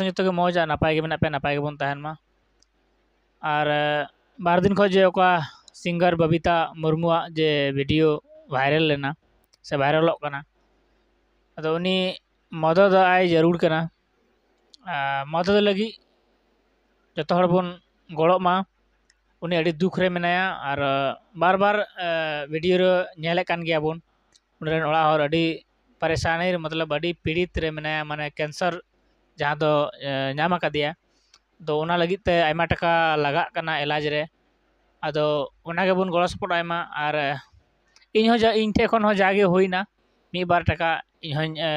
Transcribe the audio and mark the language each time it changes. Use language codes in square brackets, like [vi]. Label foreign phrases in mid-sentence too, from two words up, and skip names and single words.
[sat] ᱡᱚᱛᱚ ᱜᱮ ᱢᱚᱡᱽ ᱟᱨ ᱱᱟᱯᱟᱭ ᱜᱮ ᱢᱮᱱᱟᱜ ᱯᱮᱭᱟ, ᱱᱟᱯᱟय ᱜᱮᱵᱚᱱ ᱛᱟᱦᱮᱱ ᱢᱟ। ᱟᱨ ᱵᱟᱨ ᱫᱤᱱ ᱠᱷᱚᱡ ᱡᱮ ᱚᱠᱟ ᱥᱤᱝᱜᱟᱨ ᱵᱚᱵᱤᱛᱟ ᱢᱩᱨᱢᱩᱣᱟᱜ ᱡᱮ ᱵᱷᱤᱰᱤᱭᱳ ᱵᱷᱟᱭᱨᱟᱞ ᱞᱮᱱᱟ ᱥᱮ ᱵᱷᱟᱭᱨᱟᱞᱚᱜ ᱠᱟᱱᱟ, ᱟᱫᱚ ᱩᱱᱤ ᱢᱚᱫᱚᱫᱟᱜ ᱡᱟᱹᱨᱩᱲ ᱠᱟᱱᱟ। ᱢᱚᱫᱚᱫ ᱞᱟᱹᱜᱤᱫ ᱡᱚᱛᱚ ᱦᱚᱲ ᱵᱚᱱ ᱜᱚᱲᱚᱜ ᱢᱟ। उन्हें अड़ी दुख रे मेनाया और बार बार वीडियो रे नेले कान गया बोन उन्हें ओड़ा और अड़ी परेशानी रे मतलब अड़ी पीड़ित रे मेनाया माने कैंसर जहाँ दो नाम का दिया तो उना लगित ते आयमा टका लगा कना इलाज रे अदो उना के बोन गड़ो सपोर्ट आयमा और इन हो जा इन ठे खन हो जागे होइना मी बार टका इन हो